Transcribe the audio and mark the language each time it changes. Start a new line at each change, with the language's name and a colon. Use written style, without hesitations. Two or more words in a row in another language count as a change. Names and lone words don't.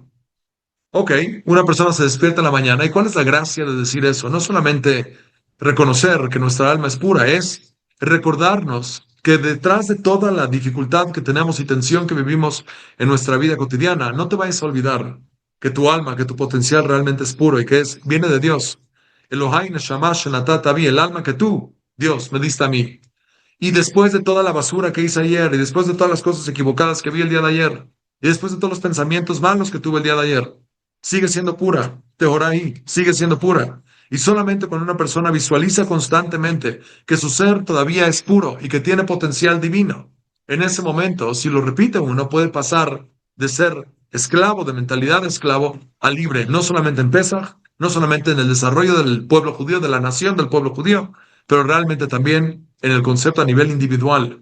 Spanish: Ok, una persona se despierta en la mañana. ¿Y cuál es la gracia de decir eso? No solamente reconocer que nuestra alma es pura, es recordarnos que detrás de toda la dificultad que tenemos y tensión que vivimos en nuestra vida cotidiana, no te vayas a olvidar que tu alma, que tu potencial realmente es puro y que viene de Dios.
Hebrew: אלהי נשמה שנתת בי,
Spanish: el alma que tú, Dios, me diste a mí. Y después de toda la basura que hice ayer, y después de todas las cosas equivocadas que vi el día de ayer, y después de todos los pensamientos malos que tuve el día de ayer, sigue siendo pura. Tehorai sigue siendo pura. Y solamente cuando una persona visualiza constantemente que su ser todavía es puro y que tiene potencial divino, en ese momento, si lo repite uno, puede pasar de ser esclavo, de mentalidad de esclavo, a libre, no solamente en Pesaj, no solamente en el desarrollo del pueblo judío, de la nación del pueblo judío, pero realmente también en el concepto a nivel individual.